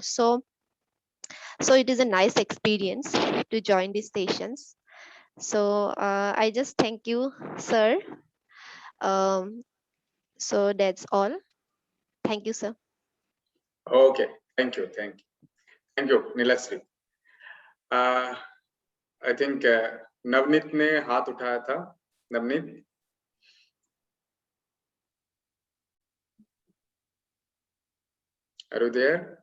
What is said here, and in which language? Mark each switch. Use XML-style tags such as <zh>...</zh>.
<en>So it is a nice experience to join these sessions. So I just thank you, sir. So that's all. Thank you, sir. Okay, thank you Neelshree. I think</en> <hi>Navneet ने हाथ उठाया था।</hi> <en>Navneet, are you there?</en>